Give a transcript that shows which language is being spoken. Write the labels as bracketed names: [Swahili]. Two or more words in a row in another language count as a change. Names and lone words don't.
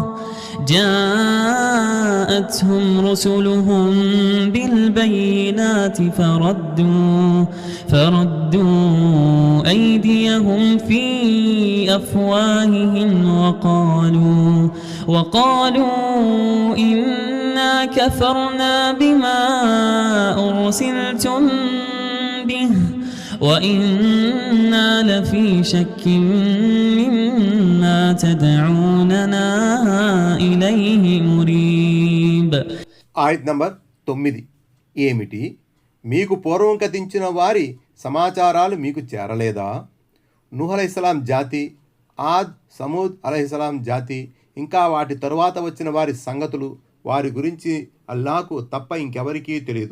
[Arabic] جاءتهم رسلهم بالبينات فردوا أيديهم في أفواههم وقالوا إنا كفرنا بما أرسلتم به وإنا لفي شك مما تدعوننا إليه مريب. [Telugu] ఆయత్ నంబర్ 9. ఏమిటి, మీకు పూర్వం కథించిన వారి సమాచారాలు మీకు చేరలేదా? నూహ్ అలైహిస్సలాం జాతి, ఆద్, సమూద్ అలైహిస్సలాం జాతి, ఇంకా వాటి తరువాత వచ్చిన వారి సంగతులు, వారి గురించి అల్లాహకు తప్ప ఇంకెవరికీ తెలియదు.